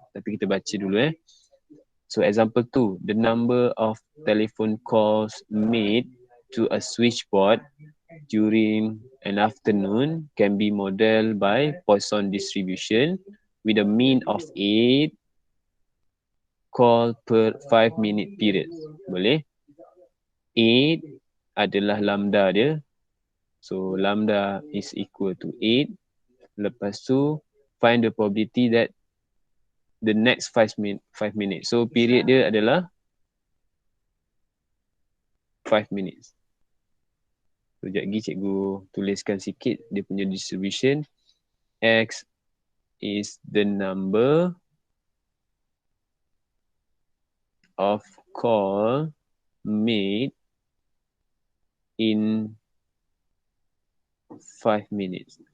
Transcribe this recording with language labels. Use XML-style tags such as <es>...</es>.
<ms>Tapi kita baca dulu</ms> <en>So example 2, the number of telephone calls made to a switchboard during an afternoon can be modeled by Poisson distribution with a mean of 8 call per 5-minute period.</en> <ms>Boleh? 8 adalah lambda dia.</ms> <en>So lambda is equal to 8. Lepas tu find the probability that the next 5 minutes.</en> <ms>So period dia adalah 5 minutes. So sekejap lagi cikgu tuliskan sikit dia punya distribution.</ms> <en>X is the number of call made in 5 minutes.</en>